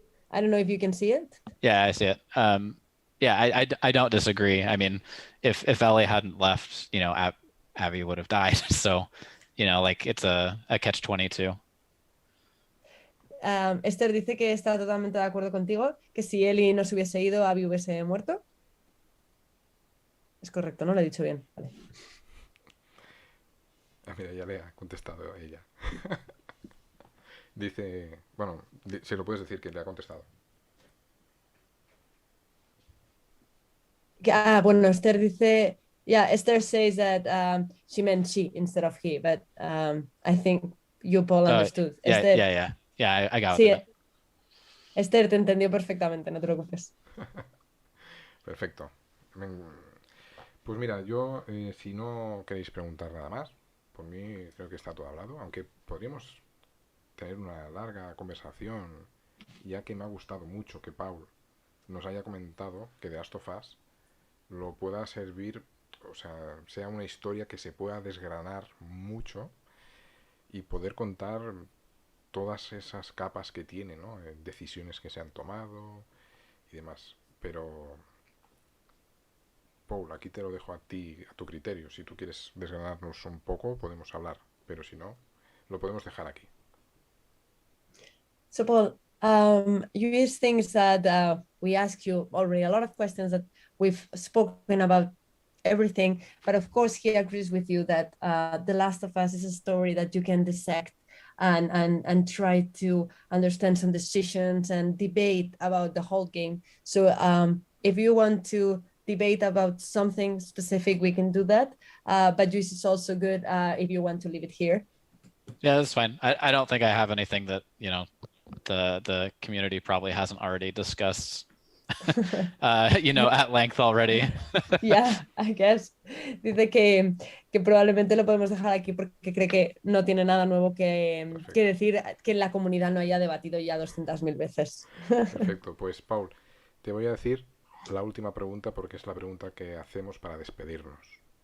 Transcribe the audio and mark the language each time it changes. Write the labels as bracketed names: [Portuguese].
[English] I don't know if you can see it. Yeah, I see it. Yeah, I don't disagree. I mean, if Ellie hadn't left, you know, Abby would have died. So, you know, like it's a catch-22. [Spanish] Esther dice que está totalmente de acuerdo contigo, que si Ellie no se hubiese ido, Abby hubiese muerto. Es correcto, ¿no? Lo he dicho bien. Vale. Ah, mira, ya le ha contestado ella. Dice, bueno, si lo puedes decir que le ha contestado. Bueno, Esther dice, [English] yeah, Esther says that she meant she instead of he, but I think you, Paul, understood. Yeah, Esther, yeah, I got [Spanish] sí, [English] it. [Spanish] Esther te entendió perfectamente, no te preocupes. Perfecto. Pues mira, yo, si no queréis preguntar nada más, por mí creo que está todo hablado, aunque podríamos tener una larga conversación, ya que me ha gustado mucho que Paul nos haya comentado que The Last of Us lo pueda servir, o sea una historia que se pueda desgranar mucho y poder contar todas esas capas que tiene, ¿no? Decisiones que se han tomado y demás. Pero, Paul, aquí te lo dejo a ti, a tu criterio. Si tú quieres desgranarnos un poco, podemos hablar, pero si no, lo podemos dejar aquí. [English] So, Paul, you use things that we ask you already, a lot of questions that we've spoken about everything, but of course he agrees with you that The Last of Us is a story that you can dissect and try to understand some decisions and debate about the whole game. So if you want to debate about something specific, we can do that, but this is also good if you want to leave it here. Yeah, that's fine. I don't think I have anything that, you know, the community probably hasn't already discussed you know, at length already. Yeah, I guess. [Spanish] Dice que probablemente lo podemos dejar aquí porque cree que no tiene nada nuevo que decir que en la comunidad no haya debatido ya 200.000 veces. Perfecto, pues Paul, te voy a decir la última pregunta porque es la pregunta que hacemos para despedirnos.